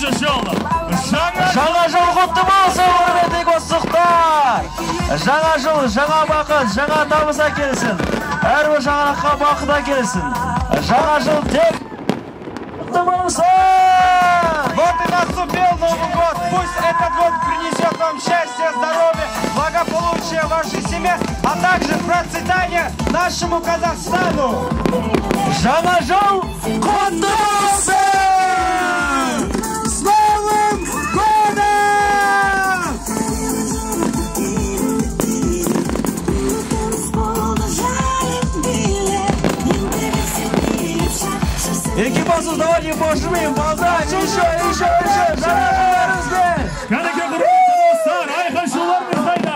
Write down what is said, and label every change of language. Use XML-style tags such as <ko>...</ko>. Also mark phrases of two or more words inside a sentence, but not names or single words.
<kk>иншалла. Жаңа жыл құтты болсын, құрметті қосықтар. Жаңа жыл, жаңа бақыт, жаңа табыс әкелсін. Әрбір жаңалыққа бақыт әкелсін. Жаңа жыл тек құтты болсын.</kk> <ru>Вот и наступил Новый год. Пусть этот год принесет вам счастье, здоровье, благополучие вашей семье, а также процветание нашему Казахстану.</ru> <kk>Жаңа жыл құтты болсын.</kk> <ru>С Новым годом! Экипажу, давайте пожмем, поздравим, еще,</ru> <kk>жаңа жылдарыңызбен. Кәнеке құрметті достар, айқын шуларыңыз қайда?</kk>